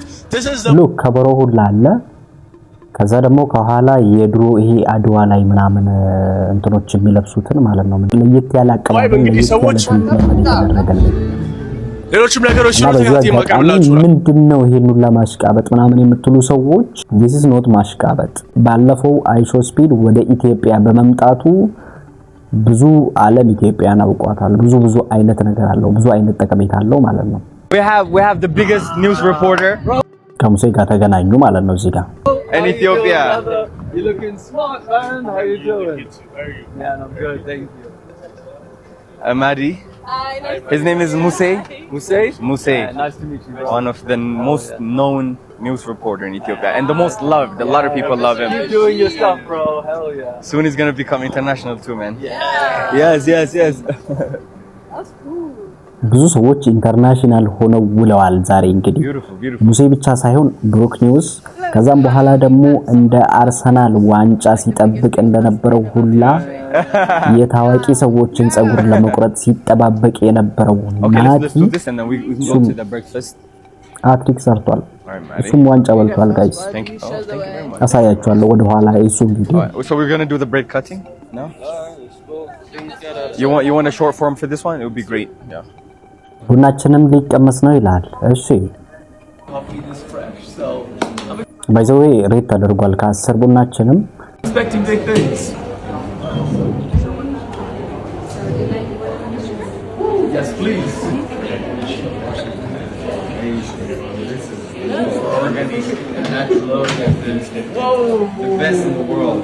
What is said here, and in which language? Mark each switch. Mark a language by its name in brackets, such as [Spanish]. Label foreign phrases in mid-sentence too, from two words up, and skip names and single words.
[Amharic] ሉክ ከበሮ ሁላ አለ። ከዛ ደግሞ ከኋላ የድሮ ይሄ አድዋ ላይ ምናምን እንትኖች የሚለብሱትን ማለት ነው። ለየት ያለ አቀባበል ነው። ሌሎችም ነገሮች ሲኖር የማቀርብላችሁ ምንድነው ይሄን ሁላ ማሽቃበጥ ምናምን የምትሉ ሰዎች [English] this is not [Amharic] ማሽቃበጥ። ባለፈው አይሾ ስፒድ ወደ ኢትዮጵያ በመምጣቱ ብዙ ዓለም ኢትዮጵያን አውቋታል። ብዙ አይነት ነገር አለው፣ ብዙ አይነት ጠቀሜታ አለው ማለት ነው። [English] we have the biggest news reporter [Amharic] ከሙሴ ጋር ተገናኙ ማለት ነው እዚህ ጋር [English] in Ethiopia. You looking smart, man. How you doing? Yeah, I'm good, thank you. Amadi, His name is Muse. Muse? Muse. Nice to meet you, bro. One of the most known news reporter in Ethiopia and the most loved. A lot of people love him. Keep doing your stuff, bro. Hell yeah. Soon he's gonna become international too, man. Yes, yes, yes. [Amharic] ብዙ ሰዎች ኢንተርናሽናል ሆነው ውለዋል ዛሬ እንግዲህ ሙሴ ብቻ ሳይሆን ብሩክ ኒውስ ከዛም በኋላ ደግሞ እንደ አርሰናል ዋንጫ ሲጠብቅ እንደነበረው ሁላ የታዋቂ ሰዎችን ጸጉር ለመቁረጥ ሲጠባበቅ የነበረው ናቲ አትሪክ ሰርቷል እሱም ዋንጫ በልቷል ጋይስ አሳያችኋለሁ ወደ ኋላ እሱ ቪዲዮ [English] So we're going to do the bread cutting now? You want a short form for this one? It would be great. Yeah. [Amharic] ቡናችንም ሊቀመስ ነው ይላል እሺ [English] Coffee is fresh, so by the way [Amharic] ሬት ተደርጓል ከ10 ቡናችንም [English] expecting big things. Yes, please. Organic and natural. Whoa! The best in the world.